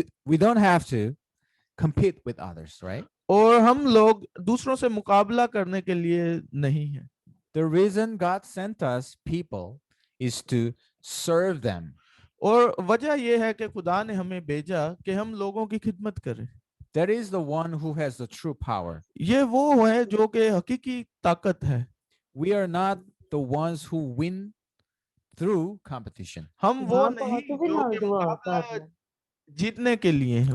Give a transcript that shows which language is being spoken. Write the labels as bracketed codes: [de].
[en] We don't have to compete with others, right? [hi] और हम लोग दूसरों से मुकाबला करने के लिए नहीं है। [en] The reason God sent us people is to serve them. [hi] और वजह यह है कि खुदा ने हमें भेजा कि हम लोगों की खिदमत करें। [en] That is the one who has the true power. [hi] ये वो है जो कि हकीकी ताकत है। [en] We are not the ones who win through competition. [hi] हम वो नहीं जो कि मुकाबला जीतने के लिए हैं।